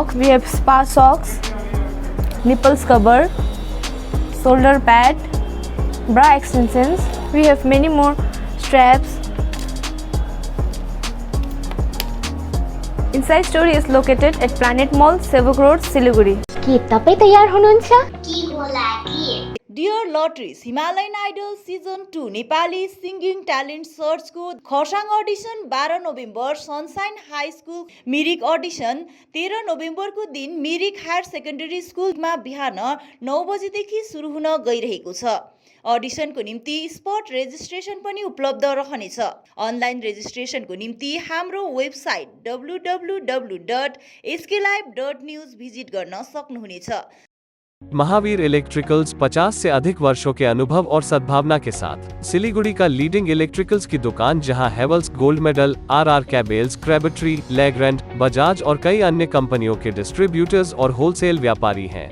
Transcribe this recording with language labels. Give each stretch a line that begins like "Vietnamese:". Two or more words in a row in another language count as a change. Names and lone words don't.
English: We have spa socks, nipples cover, shoulder pad, bra extensions. We have many more straps. Inside store is located at Planet Mall, Sevok Road, Siliguri.
Nepali: के तपाई तयार हुनुहुन्छ?
English: dear listeners
Nepali: हिमालयन आइडल सिजन 2 नेपाली सिङ्गिङ ट्यालेन्ट सर्चको खरसाङ अडिसन 12 नोभेम्बर, सनसाइन हाई स्कुल मिरिक अडिसन 13 नोभेम्बरको दिन मिरिक हायर सेकेन्डरी स्कुलमा बिहान 9 बजेदेखि सुरु हुन गइरहेको छ। अडिसनको निम्ति
English: spot registration
Nepali: पनि उपलब्ध रहनेछ।
English: online registration
Nepali: निम्ति हाम्रो वेबसाइट www.sklive.news भिजिट गर्न सक्नुहुनेछ।
Hindi: महावीर इलेक्ट्रिकल्स 50 से अधिक वर्षों के अनुभव और सद्भावना के साथ सिलीगुड़ी का
English: leading electricals
Hindi: की दुकान, जहां हेवल्स गोल्ड मेडल, आरआर कैबल्स, क्रैबट्री, लेग्रैंड, बजाज और कई अन्य कंपनियों के डिस्ट्रीब्यूटर्स और होलसेल व्यापारी हैं।